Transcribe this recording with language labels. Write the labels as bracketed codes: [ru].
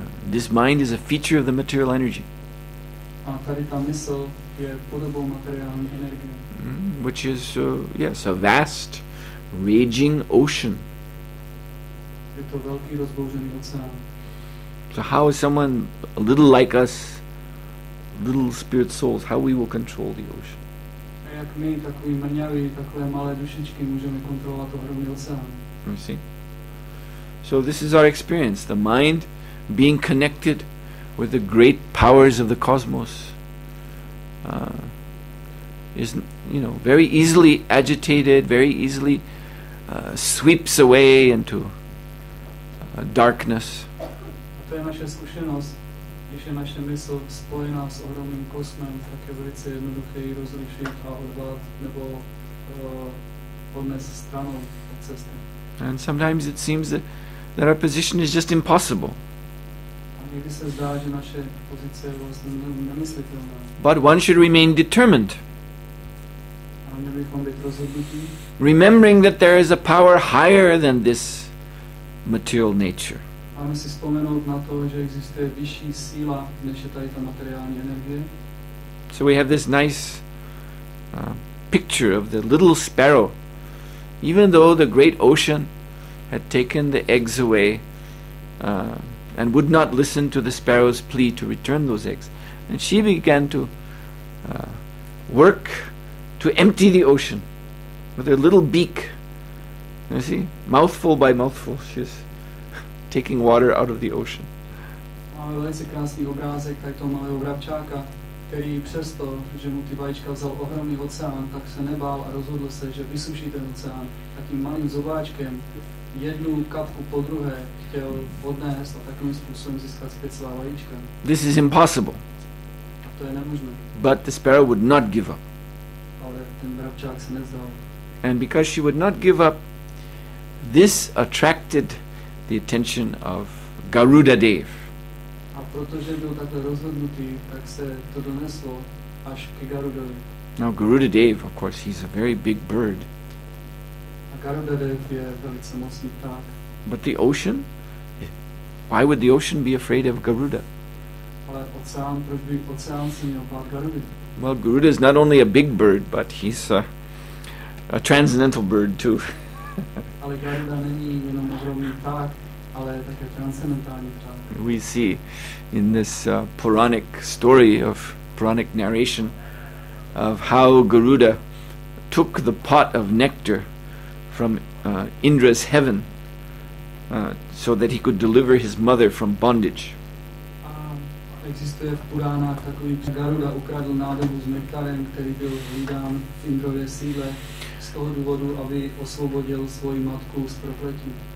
[en] This mind is a feature of the material energy, [cs] A tady ta mysl je podobou materiální energie. [en] which is yes, a vast, raging ocean. [cs] Je to velký rozbouřený oceán. [en] So how is someone a little like us, little spirit souls, how we will control the ocean? [cs] A jak my, takový mrňaví, takové malé dušičky, můžeme kontrolovat ohromný oceán. [en] You see? So this is our experience, the mind being connected with the great powers of the cosmos is, very easily agitated, very easily sweeps away into darkness. [cs] A to je naše zkušenost. Když je naše mysl spojená s ohromným kosmem, tak je velice jednoduché ji rozlišit a odvolat nebo odnést stranou od cesty. [en] And sometimes it seems that our position is just impossible. [cs] A někdy se zdá, že naše pozice je vlastně nemyslitelná. [en] But one should remain determined, [cs] A měli bychom být rozhodnutí, [en] remembering that there is a power higher than this material nature. [cs] máme si vzpomenout na to, že existuje vyšší síla, než je tady ta materiální energie. [en] So we have this nice picture of the little sparrow. Even though the great ocean had taken the eggs away and would not listen to the sparrow's plea to return those eggs, and she began to work to empty the ocean with her little beak. You see, mouthful by mouthful, she's taking water out of the ocean. [cs] Máme velice krásný obrázek tady toho malého vrabčáka, který přesto, že mu ty vajíčka vzal ohromný oceán, tak se nebál a rozhodl se, že vysuší ten oceán. Takým malým zobáčkem jednu kapku po druhé chtěl odnést a takovým způsobem získat zpět svá vajíčka. [en] This is impossible. [cs] A to je nemožné. [en] But the sparrow would not give up. [cs] Ale ten vrabčák se nezdal. [en] And because she would not give up, this attracted the attention of Garuda Dev. [cs] A protože byl takhle rozhodnutý, tak se to doneslo až ke Garudovi. [en] Now Garuda Dev, of course, he's a very big bird. [cs] A Garuda Dev je velice mocný pták. [en] But the ocean? Why would the ocean be afraid of Garuda? [cs] Ale oceán, proč by oceán se měl bát Garudy? [en] Well, Garuda is not only a big bird, but he's a transcendental bird too. [cs] Ale Garuda není jenom ohromný pták, ale také transcendentální pták. [en] We see in this Puranic story of Puranic narration of how Garuda took the pot of nectar from Indra's heaven so that he could deliver his mother from bondage. [cs] A existuje v Puránách takový, že Garuda ukradl nádobu s nektarem, který byl hlídán v Indrově sídle z toho důvodu, aby osvobodil svoji matku z prokletí.